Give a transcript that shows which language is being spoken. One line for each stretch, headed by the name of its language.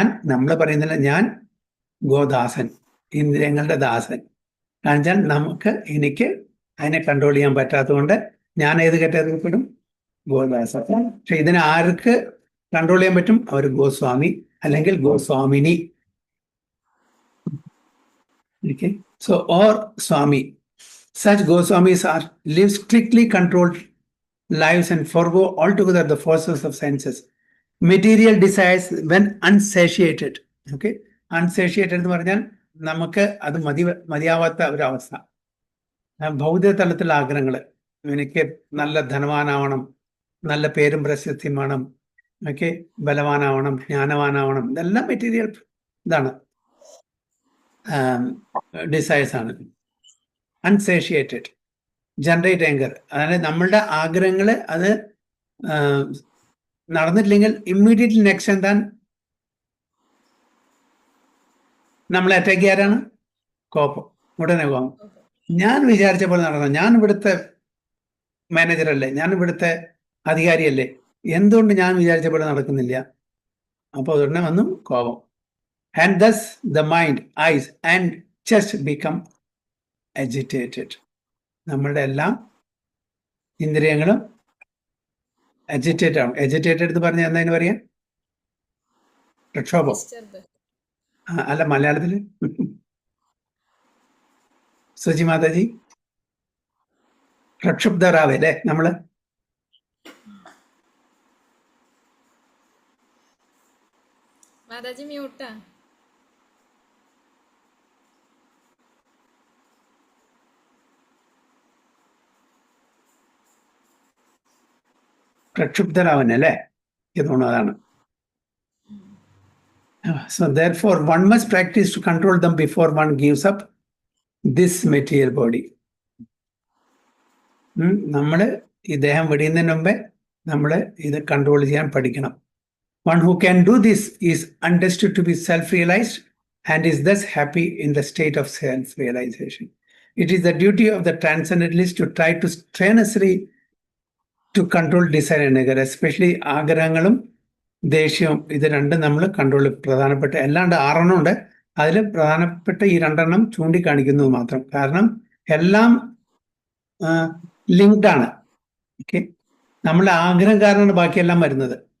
Malayalam: നമ്മൾ പറയുന്നില്ല ഞാൻ ഗോദാസൻ, ഇന്ദ്രിയങ്ങളുടെ ദാസൻ. കാരണം എനിക്ക് അതിനെ കൺട്രോൾ ചെയ്യാൻ പറ്റാത്തതുകൊണ്ട് ഞാൻ ഏത് കാറ്റഗറിയിൽപ്പെടും? ഗോദാസൻ. പക്ഷെ ഇതിനെ ആർക്ക് കൺട്രോൾ ചെയ്യാൻ പറ്റും? അവർ ഗോസ്വാമി അല്ലെങ്കിൽ ഗോസ്വാമിനി.
English: Okay, so or Swami, such Goswamis live strictly controlled lives and forgo altogether the forces of senses. Material desires when unsatiated.
Malayalam: Okay, unsatiated എന്ന് പറഞ്ഞാൽ നമുക്ക് അത് മതിയാവാത്ത ഒരവസ്ഥ. ഭൗതിക തലത്തിലുള്ള ആഗ്രഹങ്ങൾ, എനിക്ക് നല്ല ധനവാനാവണം, നല്ല പേരും പ്രശസ്തിയും വേണം, ഓക്കെ, ബലവാനാവണം, ജ്ഞാനവാനാവണം, ഇതെല്ലാം മെറ്റീരിയൽ ഇതാണ്, ഡിസൈർസ് ആണ്. അൺസേഷ്യേറ്റഡ്, ജനറേറ്റ് ആങ്കർ, അതായത് നമ്മളുടെ ആഗ്രഹങ്ങൾ അത് നടന്നിട്ടില്ലെങ്കിൽ ഇമ്മീഡിയറ്റ്ലി നെക്സ്റ്റ് എന്താണ് നമ്മളെ അറ്റാക്ക് ചെയ്യാറാണ്? കോപം. ഉടനെ കോപം. ഞാൻ വിചാരിച്ച പോലെ നടക്കണം, ഞാൻ ഇവിടുത്തെ മാനേജറല്ലേ, ഞാൻ ഇവിടുത്തെ അധികാരിയല്ലേ, എന്തുകൊണ്ട് ഞാൻ വിചാരിച്ച പോലെ നടക്കുന്നില്ല? അപ്പോൾ ഉടനെ വന്നു കോപം.
English: And thus the mind, eyes and chest become agitated.
Malayalam: നമ്മളുടെ എല്ലാം ഇന്ദ്രിയങ്ങളും അജിറ്റേറ്റ് ആവും. അജിറ്റേറ്റഡ് എന്ന് പറഞ്ഞാൽ എന്താ പറയാ? പ്രക്ഷോഭം. അല്ല, മലയാളത്തില് സുജി മാതാജി, പ്രക്ഷുബ്ധരാവേ അല്ലേ നമ്മള്? മാതാജി മ്യൂട്ടാ. പ്രക്ഷുബ്ധരാവനല്ലേ എനിക്ക് തോന്നുന്നു അതാണ്.
English: So therefore one must practice to control them before one gives up this material body.
Malayalam: നമ്മള് ഈ ദേഹം വെടിയുന്നതിന് മുമ്പേ നമ്മള് ഇത് കൺട്രോൾ ചെയ്യാൻ പഠിക്കണം.
English: One who can do this is understood to be self-realized and is thus happy in the state of self-realization. It is the duty of the transcendentalist to try to strenuously to control desire and anger, especially
Malayalam: ആഗ്രഹങ്ങളും ദേഷ്യവും. ഇത് രണ്ടും നമ്മൾ control പ്രധാനപ്പെട്ട, അല്ലാണ്ട് 6 ഉണ്ട്, അതിൽ പ്രധാനപ്പെട്ട ഈ 2 ചൂണ്ടിക്കാണിക്കുന്നത് മാത്രം. കാരണം എല്ലാം ലിങ്ക്ഡ് ആണ്. ഓക്കെ, നമ്മളെ ആഗ്രഹം കാരണമാണ് ബാക്കിയെല്ലാം വരുന്നത്.